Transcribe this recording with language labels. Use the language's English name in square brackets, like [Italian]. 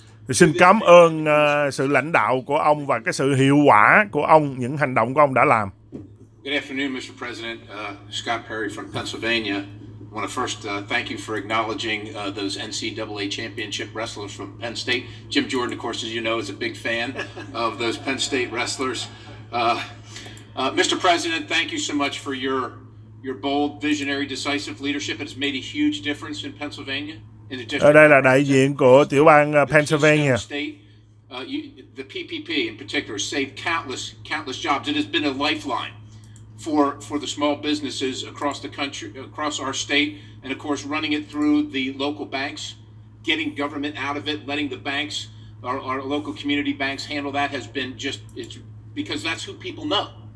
[Vietnamese] Xin cảm ơn sự lãnh đạo của ông và cái sự hiệu quả của ông, những hành động của ông đã làm. [English] Good afternoon, Mr. President. Scott Perry from Pennsylvania. I want to first thank you for acknowledging those NCAA championship wrestlers from Penn State. Jim Jordan, of course, as you know, is a big fan of those Penn State wrestlers. Mr. President, thank you so much for your bold, visionary, decisive leadership. It has made a huge difference in Pennsylvania. [Vietnamese] Ở đây là đại diện của tiểu bang Pennsylvania. [English] The PPP in particular saved countless jobs. It has been a lifeline for the small businesses across the country, across our state, and of course running it through the local banks, getting government out of it, letting the banks, our local community banks handle that has been it's because that's who people know.